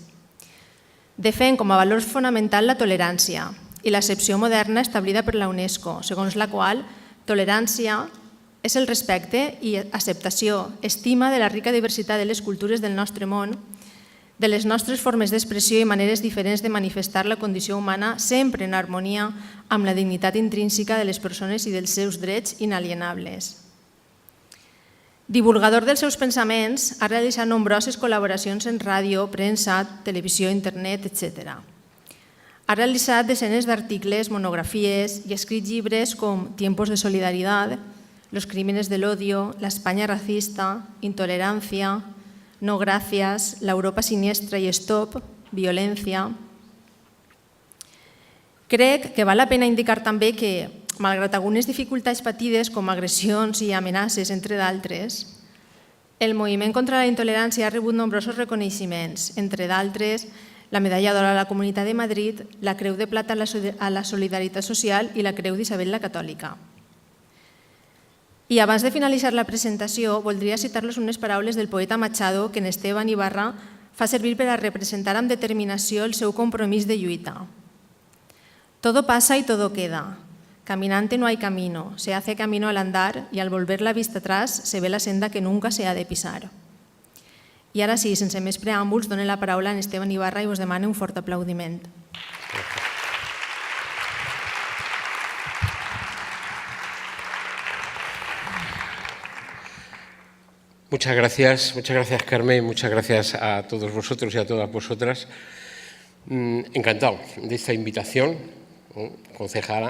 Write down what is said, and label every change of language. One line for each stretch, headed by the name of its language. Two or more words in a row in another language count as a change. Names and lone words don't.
Catalan: Defèn com a valor fonamental la tolerància i l'accepció moderna establida per la UNESCO, segons la qual tolerància és el respecte i acceptació, estima de la rica diversitat de les cultures del nostre món, de les nostres formes d'expressió i maneres diferents de manifestar la condició humana sempre en harmonia amb la dignitat intrínseca de les persones i dels seus drets inalienables. Divulgador dels seus pensaments, ha realitzat nombroses col·laboracions en ràdio, premsa, televisió, internet, etc. Ha realitzat desenes d'articles, monografies i ha escrit llibres com Tiempos de Solidaridad, Los Crímenes del Odio, La España Racista, Intolerancia, No Gracias, La Europa Siniestra i Stop, Violencia. Crec que val la pena indicar també que, malgrat algunes dificultats patides com agressions i amenaces, entre d'altres, el moviment contra la intolerància ha rebut nombrosos reconeixements, entre d'altres la Medalla d'Or a la Comunitat de Madrid, la Creu de Plata a la Solidaritat Social i la Creu d'Isabel la Catòlica. I abans de finalitzar la presentació, voldria citar-los unes paraules del poeta Machado que en Esteban Ibarra fa servir per a representar amb determinació el seu compromís de lluita.
Spanish: Todo pasa y todo queda. Caminante no hay camino, se hace camino al andar y al volver la vista atrás se ve la senda que nunca se ha de pisar.
Catalan: I ara sí, sense més preàmbuls, dono la paraula a Esteban Ibarra i us demano un fort aplaudiment.
Spanish: Muchas gracias Carmen, muchas gracias a todos vosotros y a todas vosotras. Encantado de esta invitación, concejala.